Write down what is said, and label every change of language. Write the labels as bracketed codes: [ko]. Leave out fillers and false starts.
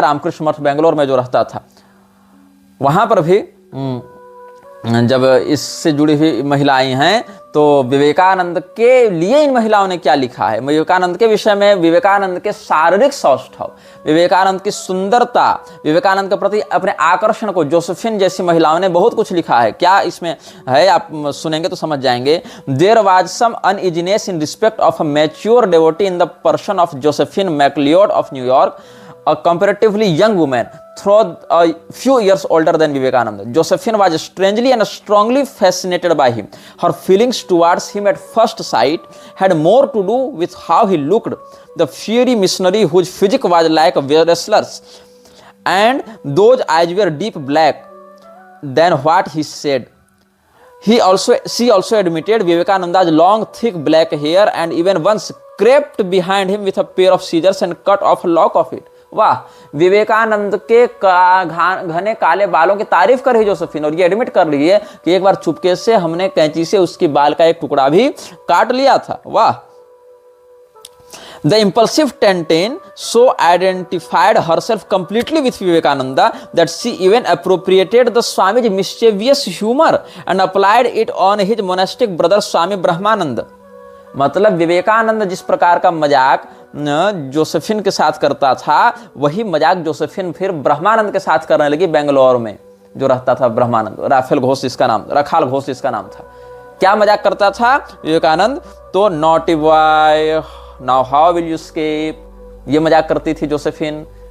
[hi] रामकृष्ण मठ बेंगलोर में जो रहता था, वहां पर भी जब इससे जुड़ी हुई महिलाएं हैं तो विवेकानंद के लिए इन महिलाओं ने क्या लिखा है, विवेकानंद के विषय में विवेकानंद के शारीरिक सौष्ठव, विवेकानंद की सुंदरता, विवेकानंद के प्रति अपने आकर्षण को जोसेफिन जैसी महिलाओं ने बहुत कुछ लिखा है। क्या इसमें है, आप सुनेंगे तो समझ जाएंगे। [en] There was some uneasiness in respect of a mature devotee in the person of Josephine MacLeod of New York, a comparatively young woman, though a few years older than Vivekananda. Josephine was strangely and strongly fascinated by him. Her feelings towards him at first sight had more to do with how he looked, the fiery missionary whose physique was like a wrestler's, and those eyes were deep black, than what he said. She also admitted Vivekananda's long, thick black hair, and even once crept behind him with a pair of scissors and cut off a lock of it. [hi] वाह, विवेकानंद के घने काले बालों की तारीफ कर रही Josephine, और ये एडमिट कर रही है कि एक बार चुपके से हमने कैंची से उसकी बाल का एक टुकड़ा भी काट लिया था। वाह। [en] The impulsive Tintin so identified herself completely with Vivekananda that she even appropriated the Swami's mischievous humor and applied it on his monastic brother Swami Brahmananda. [hi] मतलब विवेकानंद जिस प्रकार का मजाक जोसेफिन के साथ करता था, वही मजाक जोसेफिन फिर ब्रह्मानंद के साथ करने लगी। बेंगलोर में जो रहता था ब्रह्मानंद, राफेल घोष इसका नाम, रखाल घोष इसका नाम था। क्या मजाक करता था विवेकानंद? तो [en] naughty boy, now how will you escape, [hi] ये मजाक करती थी जोसेफिन।